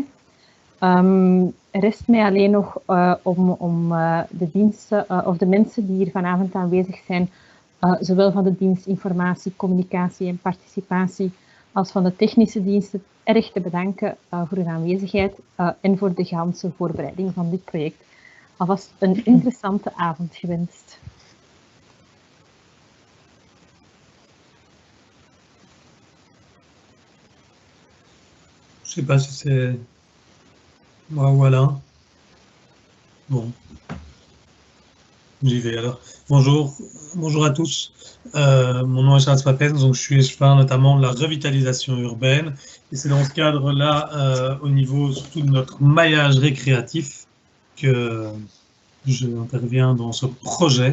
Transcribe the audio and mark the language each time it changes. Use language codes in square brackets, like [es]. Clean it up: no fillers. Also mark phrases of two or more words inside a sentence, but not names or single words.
[nl] Rest mij alleen nog om de diensten of de mensen die hier vanavond aanwezig zijn, zowel van de dienst informatie, communicatie en participatie als van de technische diensten, erg te bedanken voor hun aanwezigheid en voor de ganse voorbereiding van dit project. Alvast een interessante avond gewenst. [fr] Je sais pas si c'est moi ou Alain. Bon, j'y vais alors. Bonjour à tous. Mon nom est Charles Papens, donc je suis échevin notamment de la revitalisation urbaine. Et c'est dans ce cadre-là, au niveau surtout de notre maillage récréatif, que j'interviens dans ce projet.